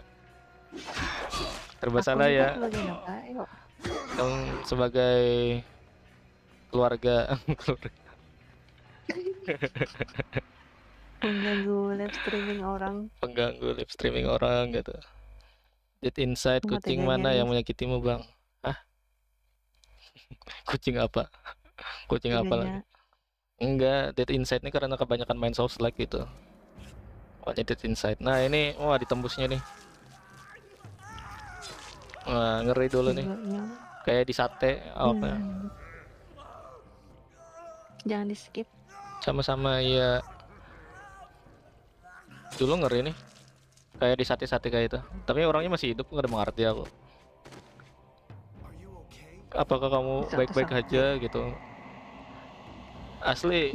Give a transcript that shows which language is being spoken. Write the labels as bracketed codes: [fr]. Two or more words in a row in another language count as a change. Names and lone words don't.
[id] Serba Aku salah juga ya. sebagai apa? Ayo. Yang sebagai keluarga. Mengganggu [en] live streaming [id] orang. Pengganggu [en] live streaming [id] orang gitu. Dead Inside, Cuma kucing teganya mana yang nih. menyakitimu bang? Hah? Kucing apa? Kucing apa lagi? Teganya. Enggak, Dead Inside ini karena kebanyakan main Souls like gitu. Makanya Dead Inside. Nah ini, wah ditembusnya nih. Wah ngeri dulu nih. Teganya. kayak di sate apa Jangan di skip. sama-sama ya. Dulu ngeri nih kayak di sate-sate kayak itu, tapi orangnya masih hidup, nggak ada mengerti aku. Apakah kamu baik-baik Sate-sate. aja gitu, asli.